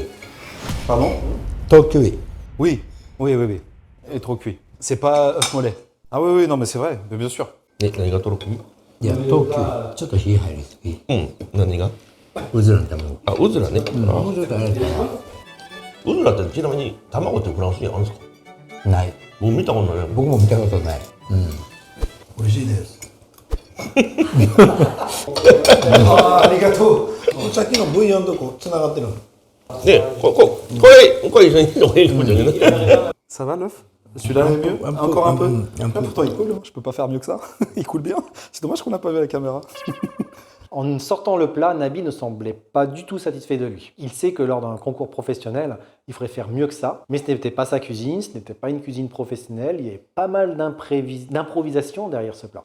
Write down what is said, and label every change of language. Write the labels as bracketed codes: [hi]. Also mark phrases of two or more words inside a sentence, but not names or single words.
[fr] Pardon? Trop cuit. Oui. Et trop cuit. C'est pas œuf mollet. Ah oui, non mais c'est vrai, mais bien sûr. [ja] 何がとろくいや、 [fr] trop cuit。 [ja] ちょっと火入りすぎ。何がうずらの卵。あ、うずらね。もうちょっとあれかうずらってちなみに卵ってフランスにあるんですか？な。ない。僕見たことない。僕も見たことない。美味しいです。ありがとう。さっきのブイヨンとこうつながってるの。ね、これ一緒にいいのがいいかもしれないね。 [fr] Ça va l'œuf? Celui-là est mieux? Encore un peu? Un peu. Pourtant il coule, hein. Je peux pas faire mieux que ça. Il coule bien. C'est dommage qu'on n'a pas vu à la caméra. En sortant le plat, Nabil ne semblait pas du tout satisfait de lui. Il sait que lors d'un concours professionnel, il faudrait faire mieux que ça, mais ce n'était pas sa cuisine, ce n'était pas une cuisine professionnelle, il y avait pas mal d'improvisation derrière ce plat.